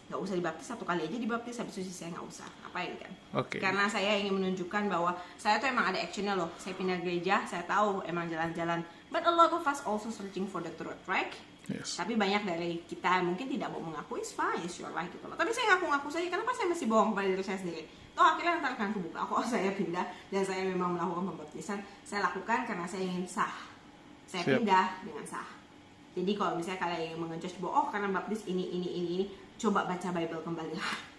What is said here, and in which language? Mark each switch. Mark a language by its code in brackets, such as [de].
[id] Nggak usah dibaptis, 1 kali aja dibaptis, habis itu sisanya nggak usah. Ngapain kan? Oke. Karena saya ingin menunjukkan bahwa saya tuh emang ada actionnya loh. Saya pindah gereja, saya tahu emang jalan-jalan. [en] But a lot of us also searching for the truth, right? Yes. [id] Tapi banyak dari kita mungkin tidak mau mengaku, [en] it's fine, it's your life [id] gitu loh. Tapi saya ngaku-ngaku saja, kenapa saya masih bohong pada diri saya sendiri? Toh akhirnya ntar akan kebuka, kok saya pindah dan saya memang melakukan pembaptisan. Saya lakukan karena saya ingin sah. Saya Siap. pindah dengan sah. Jadi kalau misalnya kalian ingin mengejudge bahwa oh karena baptis ini, coba baca Bible kembali lah.